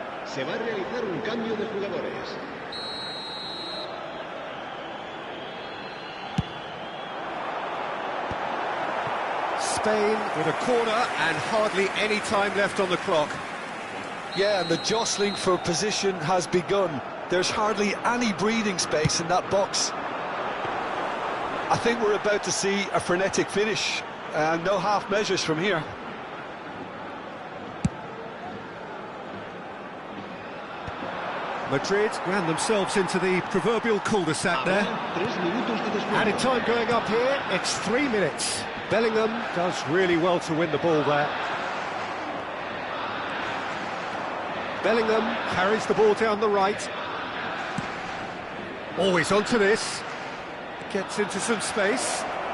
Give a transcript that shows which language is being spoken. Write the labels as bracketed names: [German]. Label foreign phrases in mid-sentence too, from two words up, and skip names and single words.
[Spanish] Se va a realizar un cambio de jugadores. [English] Spain with a corner and hardly any time left on the clock. Yeah, and the jostling for position has begun. There's hardly any breathing space in that box. I think we're about to see a frenetic finish, and no half measures from here. Madrid ran themselves into the proverbial cul-de-sac there. Added time going up here, it's 3 minutes. Bellingham does really well to win the ball there. Bellingham carries the ball down the right. Always onto this. Gets into some space.